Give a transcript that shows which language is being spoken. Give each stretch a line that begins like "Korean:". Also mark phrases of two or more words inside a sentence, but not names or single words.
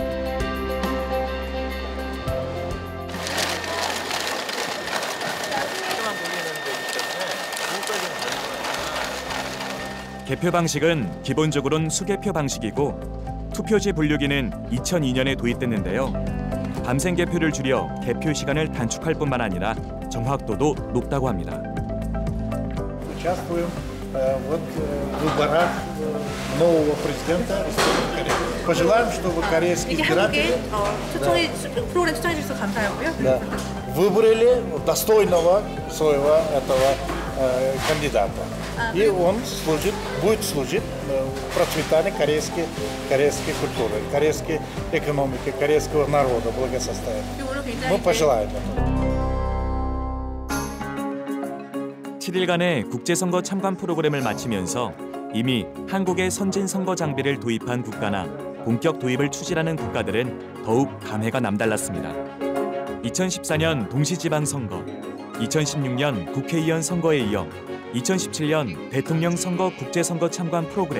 Korean: 개표 방식은 기본적으로는 수개표 방식이고 투표지 분류기는 2002년에 도입됐는데요. 밤샘 개표를 줄여 개표 시간을 단축할 뿐만 아니라 정확도도 높다고 합니다.
Russian: Участвуем в выборах нового президента. Пожелаем, чтобы корейские избиратели
Korean: 프로그램 추천해 주셔서 감사하고요.
Russian: выбрали достойного своего этого кандидата. И он будет служить процветанию корейской культуры, корейской экономики, корейского народа, благосостояния. Мы пожелаем этого.
Korean: 7일간의 국제선거 참관 프로그램을 마치면서 이미 한국의 선진 선거 장비를 도입한 국가나 본격 도입을 추진하는 국가들은 더욱 감회가 남달랐습니다. 2014년 동시지방선거, 2016년 국회의원 선거에 이어 2017년 대통령 선거 국제선거 참관 프로그램.